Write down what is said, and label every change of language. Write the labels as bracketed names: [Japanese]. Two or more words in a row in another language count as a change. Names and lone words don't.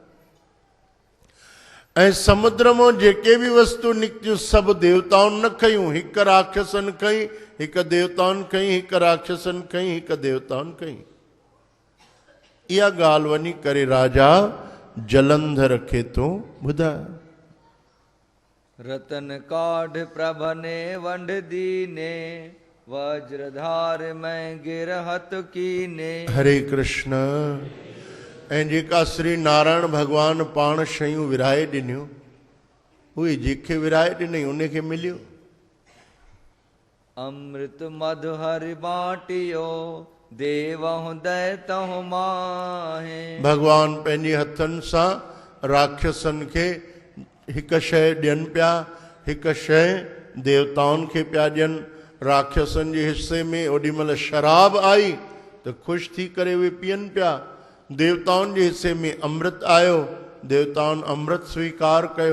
[Sindhi] ऐं समुद्र मां जेके बि वस्तु निकितियूं सभु देवताउनि न खयूं, हिकु राक्षसनि खई, हिकु देवताउनि खई, हिकु राक्षसनि खई, हिकु देवताउनि खई। इहा ॻाल्हि वञी करे राजा जलंधर खे तो ॿुधाए। [Hindi] रतन काढ़ प्रभ ने वंड दीने, वज्रधार में गिरहत कीने। [Sindhi] हरे कृष्ण। ऐं जेका श्री नारायण भगवान पाण शयूं विराए ॾिनियूं, उहे जेके विराए ॾिनई उन खे मिलियो। [Hindi] अमृत मधु हरि बाटियो, देवहु दैतहु माहे। [Sindhi] भगवान पंहिंजे हथनि सां राक्षसनि खे हिकु शइ ॾियनि पिया, हिकु शइ देवताउनि खे पिया ॾियनि। राक्षसनि जे हिसे में ओॾीमहिल शराब आई त ख़ुशि थी करे उहे पीअनि पिया। देवताउनि जे हिसे में अमृत आयो, देवताउनि अमृत स्वीकार कयो।